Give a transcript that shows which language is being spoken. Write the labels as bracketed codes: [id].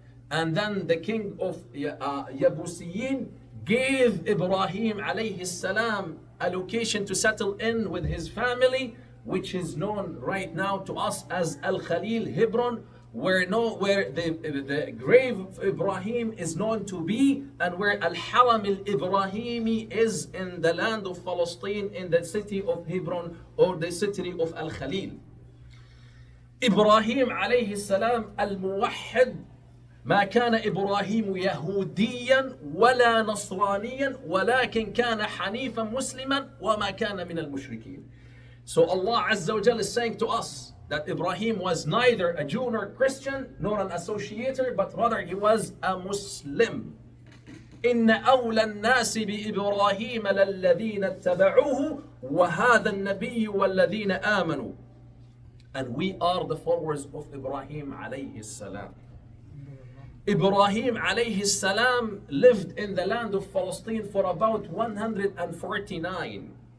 [en] And then the king of Yabusiyin gave Ibrahim alayhi salam a location to settle in with his family, which is known right now to us as Al-Khalil, Hebron, where the grave of Ibrahim is known to be, and where Al-Haram al-Ibrahimi is in the land of Palestine, in the city of Hebron or the city of Al-Khalil. [ar] Ibrahim alayhi salam al-Muwahhid, ما كان إبراهيم يهوديا ولا نصرانيا ولكن كان حنيفا مسلما وما كان من المشركين. [en] So Allah Azza wa Jal is saying to us that Ibrahim was neither a Jew nor Christian nor an associator, but rather he was a Muslim. [ar] إن أولى الناس بإبراهيم للذين اتبعوه وهذا النبي والذين آمنوا. [en] And we are the followers of Ibrahim alayhi salam. Ibrahim alayhi salam lived in the land of Palestine for about 149.